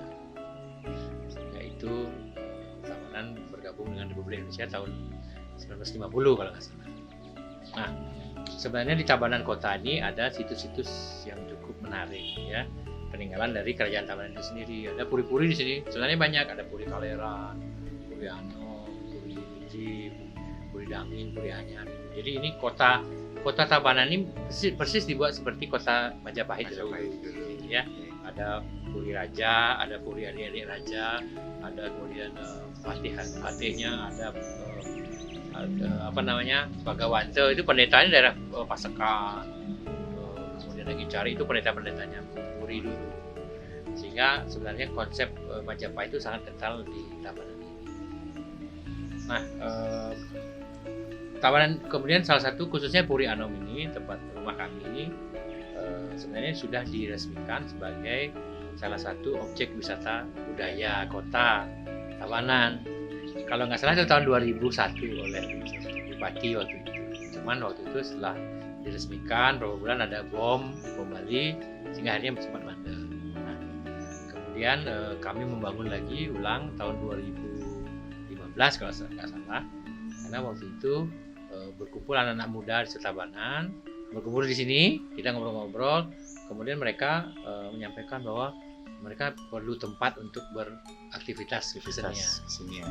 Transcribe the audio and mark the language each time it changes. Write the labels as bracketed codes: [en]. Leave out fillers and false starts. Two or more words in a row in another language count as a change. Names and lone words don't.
[id] Sehingga itu Tabanan bergabung dengan Republik Indonesia tahun 1950 kalau nggak salah. Nah, sebenarnya di Tabanan kota ini ada situs-situs yang cukup menarik, ya, peninggalan dari kerajaan Tabanan itu sendiri. Ada puri-puri di sini, sebenarnya banyak. Ada Puri Kaleran, Puri Anom, Puri Inji, Puri Dangin, Puri Anyar. Jadi ini kota Tabanan ini persis dibuat seperti kota Majapahit dulu. Ya, ada Puri Raja, ada Puri adik-adik Raja, ada kemudian patihnya, ada Bagawanto itu pendetanya daerah Pasekan. Kemudian lagi cari itu pendeta-pendetanya Puri dulu. Sehingga sebenarnya konsep Majapahit itu sangat kental di Tabanan ini. Nah, Tabanan kemudian salah satu khususnya Puri Anom ini, tempat rumah kami ini, sebenarnya sudah diresmikan sebagai salah satu objek wisata budaya kota Tabanan. Kalau nggak salah itu tahun 2001 oleh Bupati waktu itu. Cuman waktu itu setelah diresmikan beberapa bulan ada bom Bali sehingga akhirnya sempat mandek. Nah, kemudian kami membangun lagi ulang tahun 2015 kalau nggak salah, karena waktu itu berkumpul anak-anak muda di Tabanan, berkumpul di sini, kita ngobrol-ngobrol, kemudian mereka menyampaikan bahwa mereka perlu tempat untuk beraktivitas kesenian.